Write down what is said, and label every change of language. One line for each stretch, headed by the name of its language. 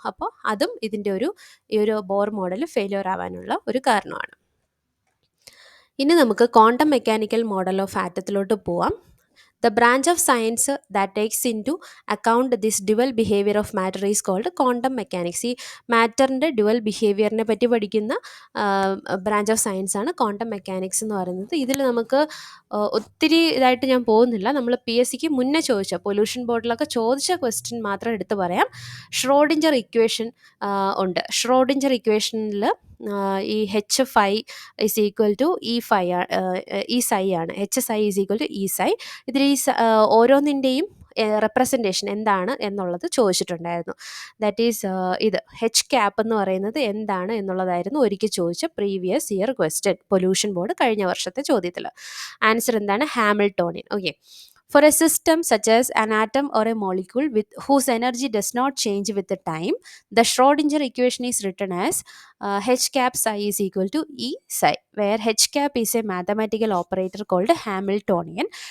Malayalam: അപ്പോൾ അതും ഇതിൻ്റെ ഈ ഒരു ബോർ മോഡൽ ഫെയിലിയർ ആവാനുള്ള ഒരു കാരണമാണ്. ഇനി നമുക്ക് ക്വാണ്ടം മെക്കാനിക്കൽ മോഡൽ ഓഫ് ആറ്റത്തിലോട്ട് പോവാം.
English: The branch of science that takes into account this dual behavior of matter is called quantum mechanics.
Malayalam: ഈ മാറ്ററിൻ്റെ ഡ്യുവൽ ബിഹേവിയറിനെ പറ്റി പഠിക്കുന്ന ബ്രാഞ്ച് ഓഫ് സയൻസ് ആണ് ക്വാണ്ടം മെക്കാനിക്സ് എന്ന് പറയുന്നത്. ഇതിൽ നമുക്ക് ഒത്തിരി ഇതായിട്ട് ഞാൻ പോകുന്നില്ല. നമ്മൾ PSCക്ക് മുന്നേ ചോദിച്ച പൊല്യൂഷൻ ബോർഡിലൊക്കെ ചോദിച്ച ക്വസ്റ്റ്യൻ മാത്രം എടുത്ത് പറയാം. ഷ്രോഡിഞ്ചർ ഇക്വേഷൻ ഉണ്ട്. ഷ്രോഡിഞ്ചർ ഇക്വേഷനിൽ ഈ
English: H phi is equal to E phi E psi
Malayalam: ആണ്.
English: H psi is equal to E psi.
Malayalam: ഇതിൽ ഈ ഓരോന്നിൻ്റെയും റെപ്രസെൻറ്റേഷൻ എന്താണ് എന്നുള്ളത് ചോദിച്ചിട്ടുണ്ടായിരുന്നു. ദാറ്റ് ഈസ് ഇത് H ക്യാപ്പ് എന്ന് പറയുന്നത് എന്താണ് എന്നുള്ളതായിരുന്നു ഒരിക്കൽ ചോദിച്ച previous year question pollution board കഴിഞ്ഞ വർഷത്തെ ചോദ്യത്തിൽ. ആൻസർ എന്താണ്? Hamiltonian. Okay.
English: For a system such as an atom or a molecule whose energy does not change with the time, the Schrodinger equation is written as H cap psi is equal to E psi, where H cap is a mathematical operator called Hamiltonian.